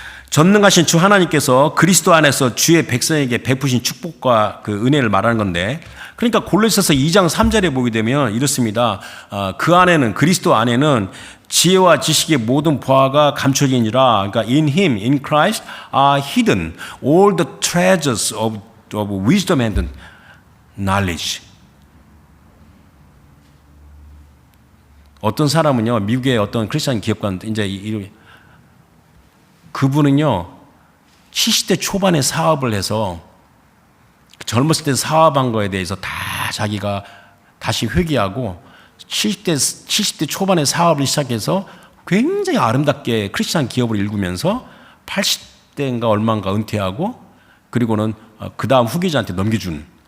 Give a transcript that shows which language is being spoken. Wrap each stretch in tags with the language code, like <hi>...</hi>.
<ko>전능하신 주 하나님께서 그리스도 안에서 주의 백성에게 베푸신 축복과 그 은혜를 말하는 건데, 그러니까 골로새서 2장 3절에 보게 되면 이렇습니다. 그 안에는, 그리스도 안에는 지혜와 지식의 모든 보화가 감춰지니라.</ko> <en>그러니까 in him, in Christ are hidden all the treasures of wisdom and knowledge.</en> <ko>어떤 사람은요, 미국의 어떤 크리스천 기업가, 이제 그분은요 70대 초반에 사업을 해서 젊었을 때 사업한 거에 대해서 다 자기가 다시 회개하고 70대 초반에 사업을 시작해서 굉장히 아름답게 크리스천 기업을 일구면서 80대인가 얼마인가 은퇴하고 그리고는 그 다음 후계자한테 넘겨준.</ko>